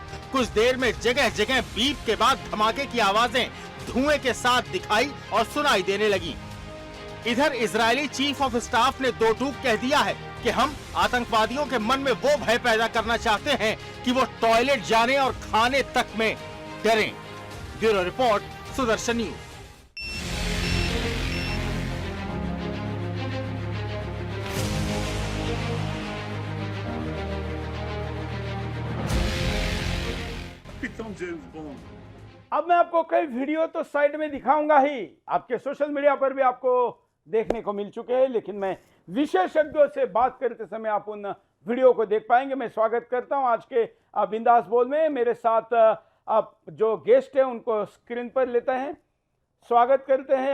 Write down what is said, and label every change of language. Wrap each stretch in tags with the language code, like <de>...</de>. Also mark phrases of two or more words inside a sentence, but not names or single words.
<hi>कुछ देर में जगह जगह बीप के बाद धमाके की आवाजें धुएं के साथ दिखाई और सुनाई देने लगी। इधर इजरायली</hi> <en>chief of staff</en> <hi>ने दो टूक कह दिया है कि हम आतंकवादियों के मन में वो भय पैदा करना चाहते हैं कि वो टॉयलेट जाने और खाने तक में डरें।</hi> <en>bureau report,</en> <hi>सुदर्शन न्यूज।</hi> <he>פתאום ג'יימס בונד.</he> <hi>अब मैं आपको कई वीडियो तो साइड में दिखाऊंगा ही, आपके</hi> <en>social media</en> <hi>पर भी आपको देखने को मिल चुके हैं, लेकिन मैं विशेषज्ञों से बात करते समय आप उन वीडियो को देख पाएंगे। मैं स्वागत करता हूं आज के बिंदास बोल में। मेरे साथ आप जो गेस्ट हैं उनको स्क्रीन पर लेते हैं, स्वागत करते हैं।</hi>